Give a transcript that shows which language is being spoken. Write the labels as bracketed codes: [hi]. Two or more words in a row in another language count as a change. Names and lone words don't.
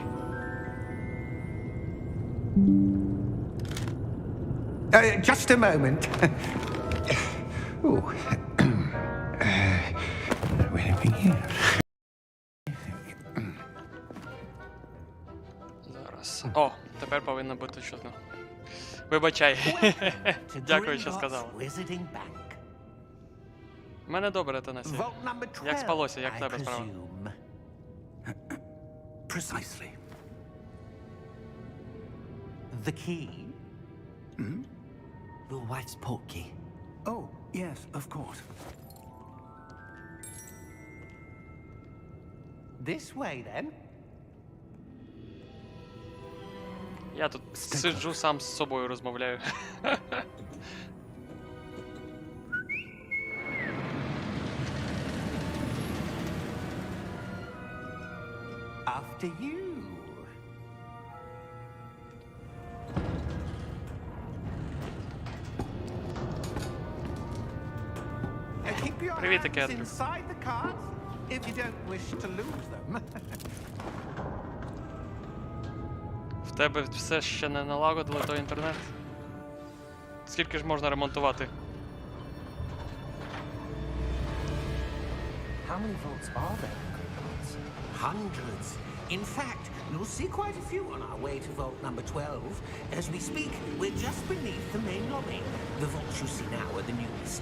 [en] Just a moment. Oh. Anything here? [uk] Зараз. О, тепер повинно бути чутно. Вибачай. Дякую, що сказала. У мене добре, Тенесі. Як спалося, як в тебе справа? [en] Precisely. The key? Your wife's portkey. Oh, yes, of course. This way, then. [uk] Я тут сиджу, сам з собою розмовляю. [en] After you. Keep your [uk] Привіт, [en] hands [uk] Кендрю. [en] inside the cards if you don't wish to lose them. [uk] В тебе все ще не налагодили той інтернет? Скільки ж можна ремонтувати? [en] How many vaults are there in Hogwarts? Hundreds. In fact, you'll see quite a few on our way to vault number 12. As we speak, we're just beneath the main lobby. The vaults you see now are the newest.